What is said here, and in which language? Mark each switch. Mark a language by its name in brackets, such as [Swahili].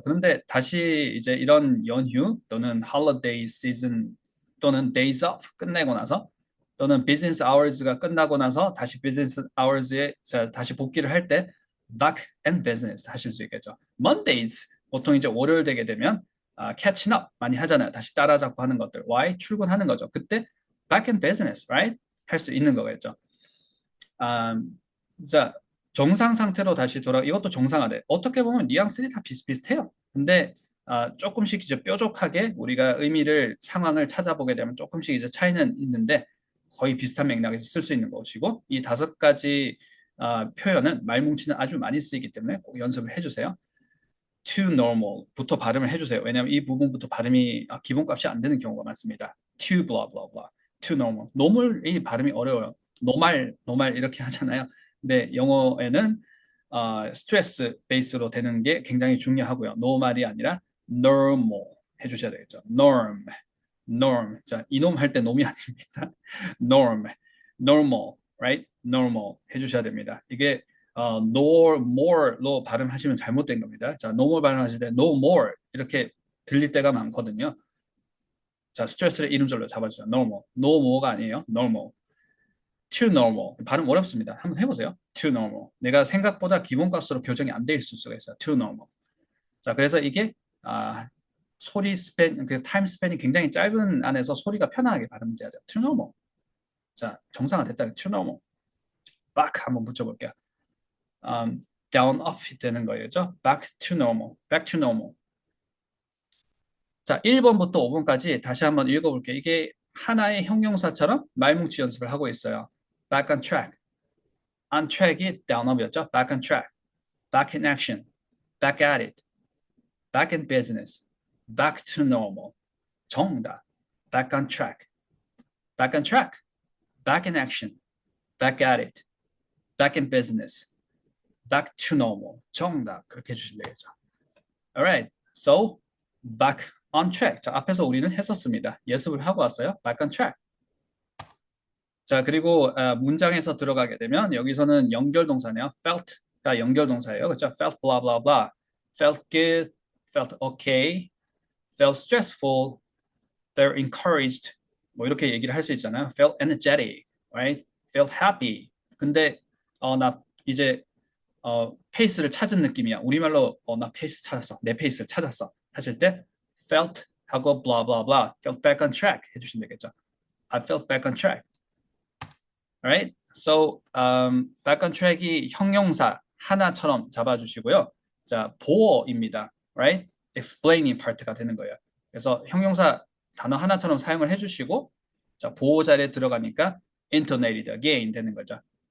[Korean] 그런데 다시 이제 이런 연휴 또는 holiday season 또는 days off 끝내고 나서 또는 business hours가 끝나고 나서 다시 business hours에 다시 복귀를 할 때 back and business 하실 수 있겠죠. Mondays 보통 이제 월요일 되게 되면 catching up 많이 하잖아요. 다시 따라잡고 하는 것들. [English] Why? [Korean] 출근하는 거죠. 그때 [English] back and business, right? [Korean] 할 수 있는 거겠죠. 자, 정상 상태로 다시 이것도 정상화돼. 어떻게 보면 뉘앙스들이 다 비슷비슷해요. 근데 조금씩 이제 뾰족하게 우리가 의미를 상황을 찾아보게 되면 조금씩 이제 차이는 있는데 거의 비슷한 맥락에서 쓸 수 있는 것이고 이 5가지 표현은 말뭉치는 아주 많이 쓰이기 때문에 꼭 연습을 해주세요. to normal부터 발음을 해주세요. 왜냐하면 이 부분부터 발음이 기본값이 안 되는 경우가 많습니다. [English] to blah blah blah, to normal. [Korean] normal이 발음이 어려워요. normal 이렇게 하잖아요. 근데 영어에는 스트레스 베이스로 되는 게 굉장히 중요하고요. normal이 아니라 normal 해주셔야 되겠죠. [English] norm. [Korean] 자, 이놈 할 때 놈이 아닙니다. [English] norm, normal, right? [Korean] normal 해주셔야 됩니다. 이게 no more로 발음하시면 잘못된 겁니다. 자, no more 발음하실 때 no more 이렇게 들릴 때가 많거든요. 자, 스트레스를 이름절로 잡아주세요. [English] normal, no more가 아니에요. normal, to normal 발음 어렵습니다. [Korean] 한번 해보세요. to normal. 내가 생각보다 기본값으로 교정이 안 돼 있을 수가 있어요. [English] to normal. [Korean] 자, 그래서 이게 소리 스팬, 그 타임 스팬이 굉장히 짧은 안에서 소리가 편안하게 발음돼야 돼요. [English] to normal. [Korean] 자, 정상화 됐다. [English] to normal. [Korean] back 한번 붙여볼게요. down, up 되는 거겠죠? [English] back to normal, back to normal. [Korean] 자, 1번부터 5번까지 다시 한번 읽어볼게요. 이게 하나의 형용사처럼 말뭉치 연습을 하고 있어요. [English] back on track. on track이 down, up이었죠? back on track, back in action, back at it, back in business, back to normal. [Korean] 정답. [English] back on track, back on track, back in action, back at it, back in business, back to normal. [Korean] 정답. 그렇게 해주시면 되겠죠. [English] Alright, so back on track. [Korean] 자, 앞에서 우리는 했었습니다. 예습을 하고 왔어요. back on track. 자, 그리고 문장에서 들어가게 되면 여기서는 연결동사네요. felt가 연결동사예요. 그렇죠? [English] felt blah blah blah. felt good, felt okay, felt stressful, felt encouraged. [Korean] 뭐 이렇게 얘기를 할 수 있잖아요. [English] felt energetic, right? felt happy. [Korean] 근데 나 이제 페이스를 찾은 느낌이야. 우리말로 나 페이스 찾았어. 내 페이스를 찾았어. 하실 때 felt 하고 blah blah blah, [English] felt back on track [Korean] 해주시면 되겠죠. [English] I felt back on track. Alright? [Korean] So back on track이 형용사 하나처럼 잡아주시고요. 자, 보어입니다. Right? explaining part가 되는 거예요. 그래서 형용사 단어 하나처럼 사용을 해주시고 자, 보호 자리에 들어가니까 [English] intonated again [Korean] 되는 거죠.